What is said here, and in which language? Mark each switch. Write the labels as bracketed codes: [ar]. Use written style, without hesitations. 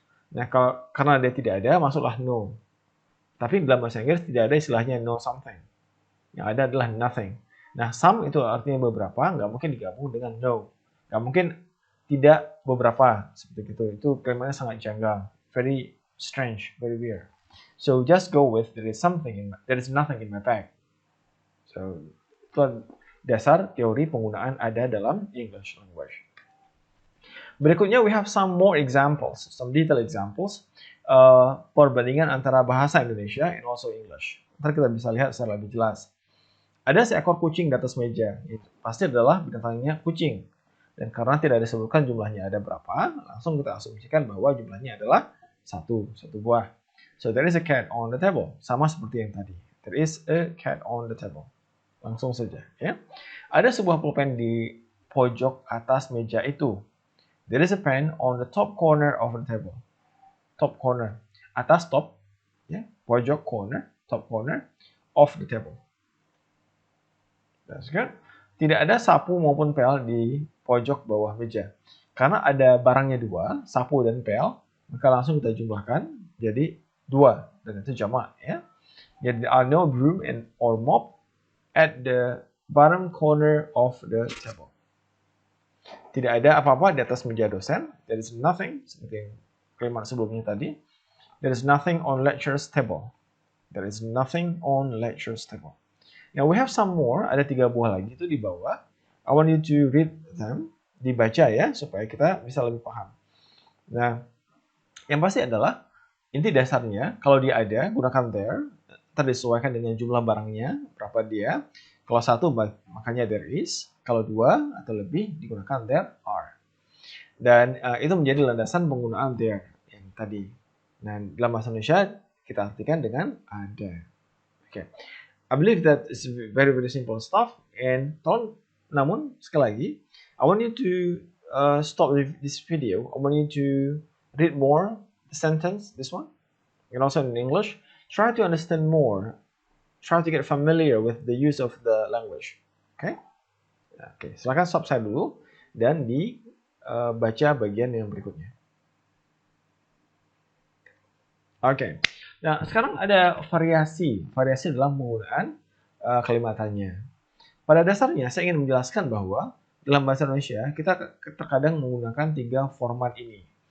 [id] Nah, karena dia tidak ada, masuklah no. Tapi dalam bahasa Inggris tidak ada istilahnya no something. Yang ada adalah nothing. Nah, some itu artinya beberapa, nggak mungkin digabung dengan no. Nggak mungkin tidak beberapa, seperti itu. Itu kalimatnya sangat janggal. [en] Very strange, very weird. So just go with there is nothing in my bag. [id] So itu dasar teori penggunaan ada dalam English language. [en] Berikutnya we have some more examples, some detailed examples [id] perbandingan antara bahasa Indonesia [en] and also English. [id] Ntar kita bisa lihat secara lebih jelas. Ada seekor kucing di atas meja. Itu pasti adalah binatangnya kucing. Dan karena tidak disebutkan jumlahnya ada berapa, langsung kita asumsikan bahwa jumlahnya adalah satu buah. [en] So there is a cat on the table. [id] Sama seperti yang tadi. [en] There is a cat on the table. [id] Langsung saja. Ya. Ada sebuah pulpen di pojok atas meja itu. [en] There is a pen on the top corner of the table. Top corner. Atas top. Ya. Pojok corner. Top corner of the table. That's good. [id] Tidak ada sapu maupun pel di pojok bawah meja. Karena ada barangnya dua, sapu dan pel, maka langsung kita jumlahkan jadi 2 dan itu jamak ya. [en] Jadi there are no broom or mop at the bottom corner of the table. [id] Tidak ada apa-apa di atas meja dosen. [en] There is nothing, [id] seperti yang kalimat sebelumnya tadi. [en] There is nothing on lecturer's table. There is nothing on lecturer's table. Now we have some more, [id] ada 3 buah lagi itu di bawah. [en] I want you to read them, [id] dibaca ya, supaya kita bisa lebih paham. Nah, yang pasti adalah, inti dasarnya, kalau dia ada, gunakan there, terdisesuaikan dengan jumlah barangnya, berapa dia. Kalau 1, makanya there is. Kalau 2 atau lebih, digunakan there are. Dan itu menjadi landasan penggunaan there yang tadi. Nah, dalam bahasa Indonesia, kita artikan dengan ada. Oke. [en] I believe that is very simple stuff. And [id] namun sekali lagi, [en] I want you to stop this video. I want you to read more the sentence, this one, and also in English. Try to understand more. Try to get familiar with the use of the language. Okay? [id] Oke, silakan stop saya dulu dan dibaca bagian yang berikutnya. Oke. Nah, sekarang ada variasi dalam penggunaan kalimatannya. Pada dasarnya, saya ingin menjelaskan bahwa dalam bahasa Indonesia, kita terkadang menggunakan 3 format ini.